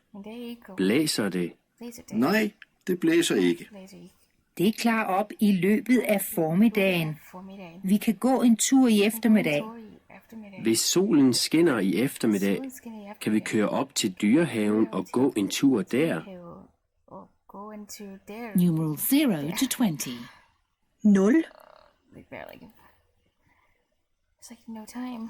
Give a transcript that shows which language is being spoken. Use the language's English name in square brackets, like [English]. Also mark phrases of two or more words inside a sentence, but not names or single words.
[Danish] Blæser det? Nej, det blæser ikke. Det klarer op i løbet af formiddagen. Vi kan gå en tur i eftermiddag. Hvis solen skinner i eftermiddag, kan vi køre op til dyrehaven og gå en tur der. [English] Numeral 0 to 20. 0. Like barely. It's like no time.